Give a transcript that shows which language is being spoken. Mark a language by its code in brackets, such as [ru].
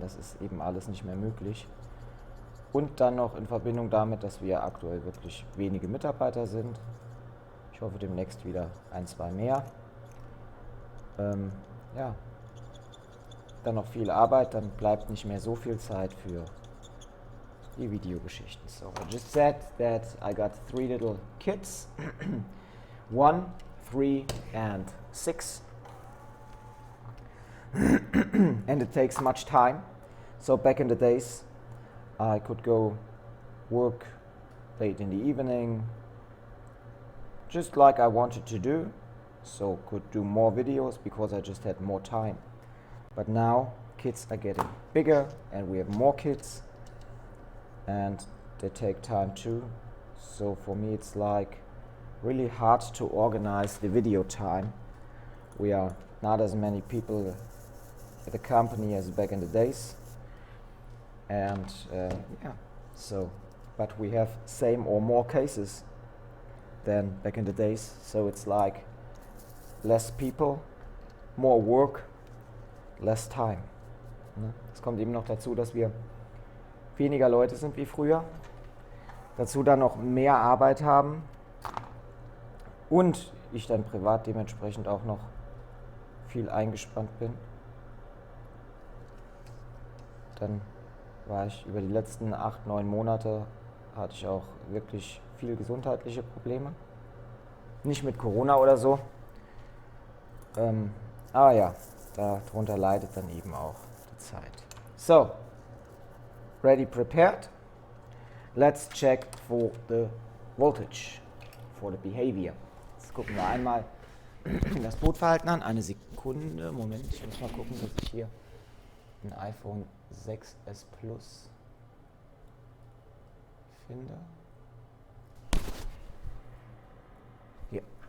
[de] Das ist eben alles nicht mehr möglich. Und dann noch in Verbindung damit, dass wir aktuell wirklich wenige Mitarbeiter sind. Ich Ich hoffe demnächst wieder ein, zwei mehr. Ja, dann noch viel Arbeit, dann bleibt nicht mehr so viel Zeit für die Videogeschichten. [en] So I just said that I got 3 little kids, 1, 3 and 6. And it takes much time. So back in the days I could go work late in the evening, just like I wanted to do, so could do more videos because I just had more time. But now kids are getting bigger and we have more kids and they take time too. So for me it's like really hard to organize the video time. We are not as many people at the company as back in the days. And yeah, so, but we have same or more cases than back in the days. So it's like less people, more work, less time. [de] Es kommt eben noch dazu, dass wir weniger Leute sind wie früher. Dazu dann noch mehr Arbeit haben. Und ich dann privat dementsprechend auch noch viel eingespannt bin. Dann war ich über die letzten 8, 9 Monate, hatte ich auch wirklich viel gesundheitliche Probleme. Nicht mit Corona oder so. Aber ja, darunter leidet dann eben auch die Zeit. [en] So, ready, prepared. Let's check for the voltage, for the behavior. [de] Jetzt gucken wir einmal das Bootverhalten an. Eine Sekunde, Moment, ich muss mal gucken, dass ich hier ein iPhone 6s Plus finde. Hier.